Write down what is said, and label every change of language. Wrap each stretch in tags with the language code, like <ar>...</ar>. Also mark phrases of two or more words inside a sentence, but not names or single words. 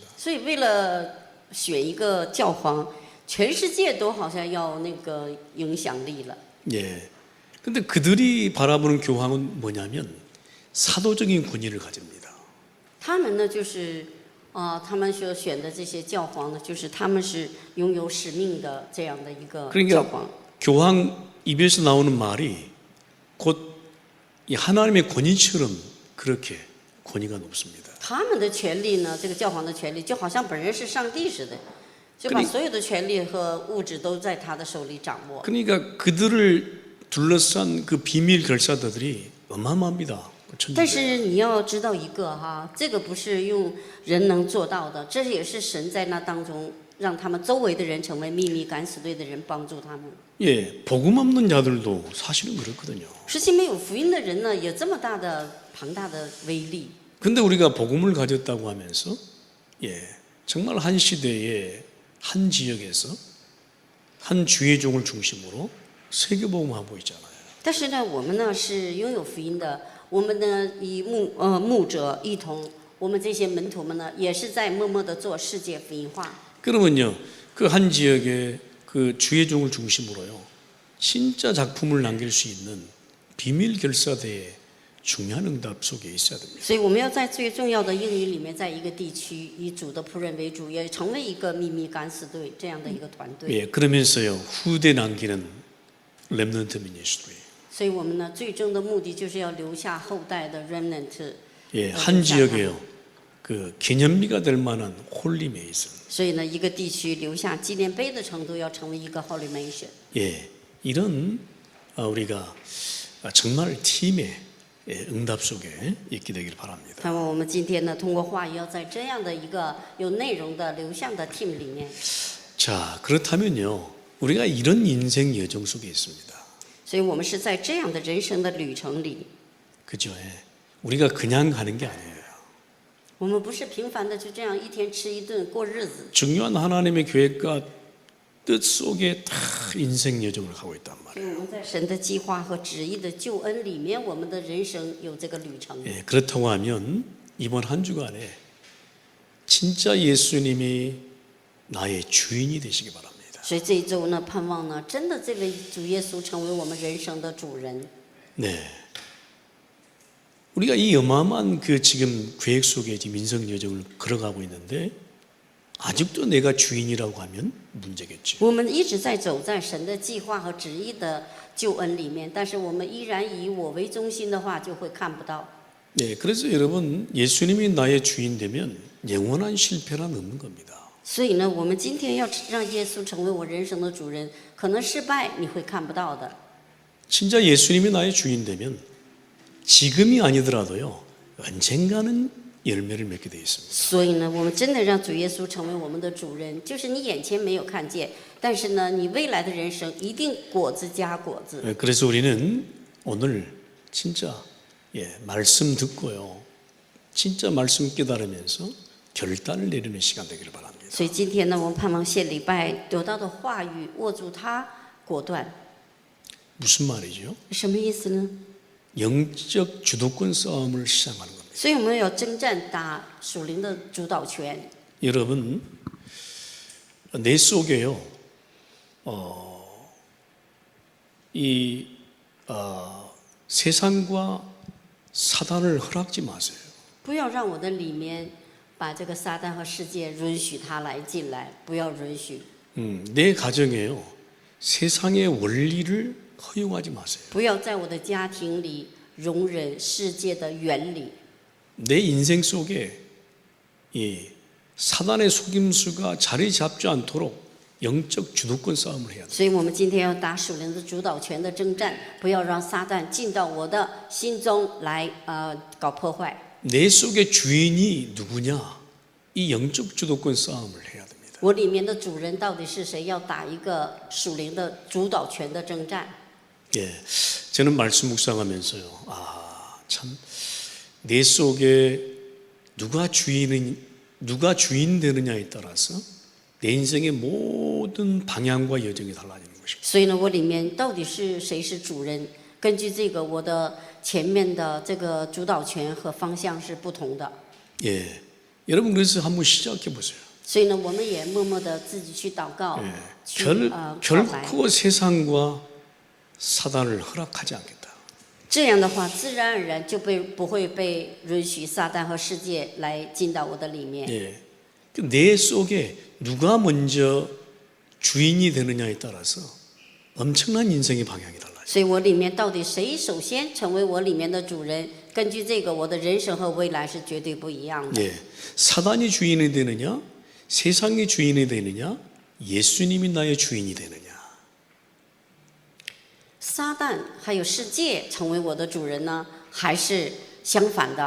<zh>所以为了选一个教皇，全世界都好像要那个影响力了。</zh> <ko>예. 근데 그들이 바라보는 교황은 뭐냐면 사도적인 권위를 가집니다.</ko> <zh>他们呢，就是他们所选的这些教皇呢，就是他们是拥有使命的这样的一个教皇。</zh> <ko>교황 입에서 나오는 말이 곧 이 하나님의 권위처럼 그렇게 권위가 높습니다.</ko> <zh>他们的权利呢，这个教皇的权利就好像本人是上帝似的，就把所有的权利和物质都在他的手里掌握。</zh> <ko>그러니까 그들을 둘러싼 그 비밀 결사들이 어마어마합니다.</ko> <zh>但是你要知道一个这个不是用人能做到的，这也是神在那当中让他们周围的人成为秘密敢死队的人，帮助他们。</zh> <ko>예, 복음 없는 자들도 사실은 그렇거든요.</ko> <zh>实际没有福音的人呢，有这么大的庞大的威力。</zh> <ko>근데 우리가 복음을 가졌다고 하면서 예, 정말 한 시대에 한 지역에서 한 주의 종을 중심으로 세계 복음하고 있잖아요.</ko> <zh>但是呢，我们呢是拥有福音的，我们呢以牧者一同，我们这些门徒们呢也是在默默的做世界福音化。</zh> <ko>그러면요, 그 한 지역에 그 주의 종을 중심으로요, 진짜 작품을 남길 수 있는 비밀 결사대의 중요한 응답 속에 있어야 됩니다.</ko> <zh>所以我们要在最重要的应允里面，在一个地区以主的仆人为主，也成为一个秘密敢死队这样的一个团队。</zh> <ko>예, 그러면서요 후대 남기는</ko> <en>remnant ministry.</en> <zh>所以我们呢最终的目的就是要留下后代的 remnant。</zh> <ko>예, 한 지역에요 그 기념비가 될 만한</ko> <en>holy mason.</en> <zh>所以呢，一个地区留下纪念碑的程度，要成为一个</zh> <en>holy nation。</en> <ko>예, 이런 우리가 정말 팀의 응답 속에 있게 되길 바랍니다.</ko> <zh>那么我们今天呢，通过话语，要在这样的一个有内容的流向的 team 里面。</zh> <ko>자, 그렇다면요, 우리가 이런 인생 여정 속에 있습니다.</ko> <zh>所以我们是在这样的人生的旅程里，</zh> <ko>그죠? 예. 우리가 그냥 가는 게 아니에요.</ko> <zh>我们不是平凡的就这样一天吃一顿过日子。</zh> <ko>중요한 하나님의 계획과 뜻 속에 다 인생 여정을 하고 있단</ko> <zh>所以</zh> <ko>말이에요.</ko> <zh>我们在神的计划和旨意的救恩里面，我们的人生有这个旅程。</zh> <ko>예, 그렇다고 하면 이번 한 주간에 진짜 예수님이 나의 주인이 되시기 바랍니다.</ko> <zh>所以这一周呢，盼望呢，真的这位主耶稣成为我们人生的主人。</zh> <ko>네. 우리가 이 어마어마한 그 지금 계획 속에 지금 인생 여정을 걸어가고 있는데 아직도 내가 주인이라고 하면 문제겠죠.</ko> <zh>我们一直在走在神的计划和旨意的救恩里面，但是我们依然以我为中心的话，就会看不到。</zh> <ko>네, 그래서 여러분 예수님이 나의 주인 되면 영원한 실패는 없는 겁니다.</ko> <zh>所以呢，我们今天要让耶稣成为我人生的主人，可能失败你会看不到的。</zh> <ko>진짜 예수님이 나의 주인 되면 지금이 아니더라도요 언젠가는 열매를 맺게 되어 있습니다.</ko> <zh>所以呢，我们真的让主耶稣成为我们的主人，就是你眼前没有看见，但是呢，你未来的人生一定果子加果子。</zh> <ko>그래서 우리는 오늘 진짜 말씀 듣고요 진짜 말씀 깨달으면서 결단을 내리는 시간 되기를 바랍니다.</ko> <zh>所以今天呢，我们盼望下礼拜得到的话语，握住它，果断。</zh> <ko>무슨 말이죠?</ko> <zh>什么意思呢？</zh> <ko>영적 주도권 싸움을 시작하는 겁니다.</ko> <zh>所以我们要征战打属灵的主导权。</zh> <ko>여러분 내 속에요 세상과 사단을 허락지 마세요.</ko> <zh>不要让我的里面把这个撒旦和世界允许他来进来，不要允许。</zh> <ko>내 가정에요 세상의 원리를 허용하지 마세요.</ko> <zh>不要在我的家庭里容忍世界的原理。</zh> <ko>내 인생 속에 이 사단의 속임수가 자리 잡지 않도록 영적 주도권 싸움을 해야 돼요.</ko> <zh>所以我们今天要打属灵的主导权的征战，不要让撒旦进到我的心中来搞破坏。</zh> <ko>내 속의 주인이 누구냐? 이 영적 주도권 싸움을 해야 됩니다.</ko> <zh>我里面的主人到底是谁？要打一个属灵的主導權的征戰。</zh> <ko>예, 저는 말씀 묵상하면서요. 참 내 속에 누가 주인 되느냐에 따라서 내 인생의 모든 방향과 여정이 달라지는 것입니다.</ko> <zh>所以呢，我里面到底是谁是主人？根据这个，我的前面的这个主导权和方向是不同的。</zh> <ko>예, 여러분 그래서 한번 시작해 보세요.</ko> <zh>所以呢，我们也默默的自己去祷告，去告白。</zh> <ko>결코 세상과 사단을 허락하지 않겠다.</ko> <zh>这样的话，自然而然就不会被允许撒旦和世界来进到我的里面。</zh> <ko>예, 내 속에 누가 먼저 주인이 되느냐에 따라서 엄청난 인생의 방향이 달라요.</ko> <zh>所以我里面到底谁首先成为我里面的主人？根据这个，我的人生和未来是绝对不一样的。</zh> <ko>예, 사단이 주인이 되느냐, 세상이 주인이 되느냐, 예수님이 나의 주인이 되느냐.</ko> <zh>撒旦还有世界成为我的主人呢，还是相反的？</zh>